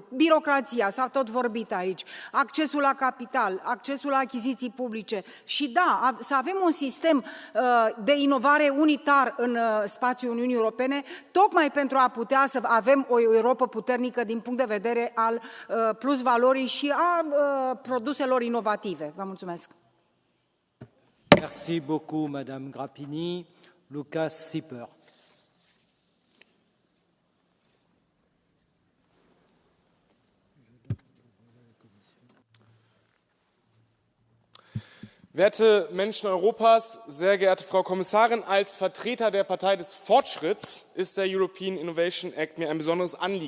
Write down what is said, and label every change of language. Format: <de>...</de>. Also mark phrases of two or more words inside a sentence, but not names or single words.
<ro>Birocrația, s-a tot vorbit aici, accesul la capital, accesul la achiziții publice și da, să avem un sistem de inovare unitar în spațiul Uniunii Europene, tocmai pentru a putea să avem o Europă puternică din punct de vedere al plusvalorii și a produselor inovative. Vă mulțumesc.</ro> <fr>Merci beaucoup, Madame Grappini. Lucas Sieper.</fr> <de>Werte Menschen Europas, sehr geehrte Frau Kommissarin, als Vertreter der Partei des Fortschritts ist der European Innovation Act mir ein besonderes Anliegen.</de>